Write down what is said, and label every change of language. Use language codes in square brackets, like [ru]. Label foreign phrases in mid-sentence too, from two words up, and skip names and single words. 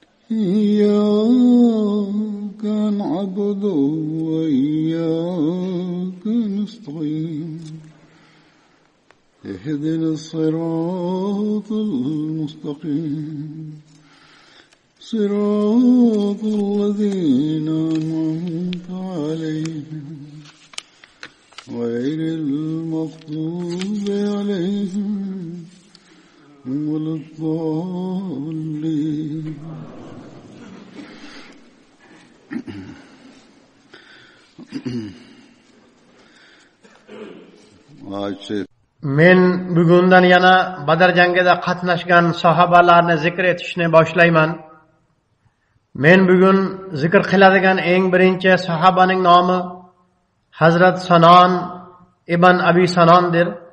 [ar] إياك نعبد وإياك نستعين اهدنا الصراط المستقيم صراط الذين أنعمت عليهم غير المغضوب عليهم ولا الضالين. [uz] Men bugundan yana Badr jangida qatnashgan sahobalarni zikr etishni boshlayman. Men bugun zikr qiladigan eng birinchi sahobaning nomi Hazrat Sanon ibn Abi Sanondir.